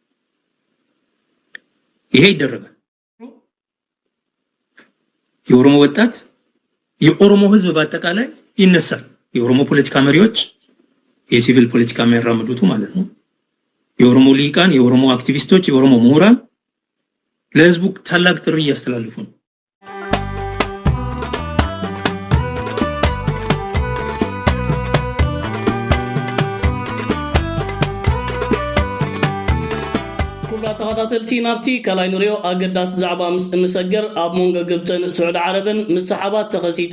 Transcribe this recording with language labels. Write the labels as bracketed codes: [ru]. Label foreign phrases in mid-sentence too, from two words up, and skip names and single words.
[am] ይሄ ይደረጋል የኦሮሞ ወጣት የኦሮሞ ህዝብ በአጠቃላይ ይነሳል የኦሮሞ ፖለቲካ መሪዎች የሲቪል ፖለቲካ የሚያራምዱት ማለት ነው የኦሮሞ ሊቃን የኦሮሞ አክቲቪስቶች የኦሮሞ ምሁራን ለህዝቡ ታላቅ ጥሪ ያስተላልፉ ነው [ti] ተኸታተልቲ ናብቲ ከላይ ንሪኦ ኣገዳስ ዛዕባ ምስ እንሰገር ኣብ ሞንጎ ግብፅን ስዑድ ዓረብን ምስ ሰሓባት ተኸሲቱ